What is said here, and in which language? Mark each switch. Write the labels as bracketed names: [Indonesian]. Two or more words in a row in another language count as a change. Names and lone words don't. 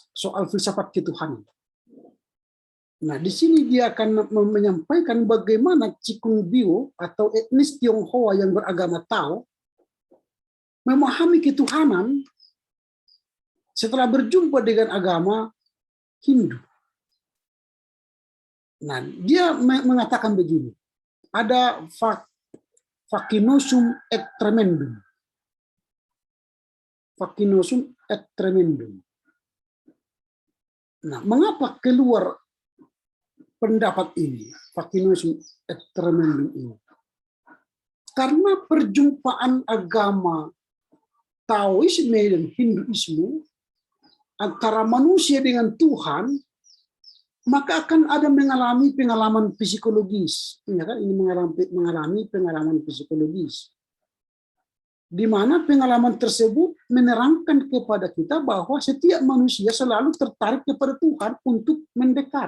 [Indonesian] Soal filsafat ketuhanan. Nah, di sini dia akan menyampaikan bagaimana Cikung Bio atau etnis Tionghoa yang beragama Tao memahami ketuhanan setelah berjumpa dengan agama Hindu. Nah, dia mengatakan begini, ada [Latin] facinosum et tremendum. Facinosum et tremendum. [Indonesian] Nah, mengapa keluar pendapat ini, [Latin] facinosum et tremendum ini? [Indonesian] Karena perjumpaan agama Taoisme dan Hinduisme antara manusia dengan Tuhan, maka akan ada mengalami pengalaman psikologis. Ya kan? Ini mengalami pengalaman psikologis. Di mana pengalaman tersebut menerangkan kepada kita bahwa setiap manusia selalu tertarik kepada Tuhan untuk mendekat.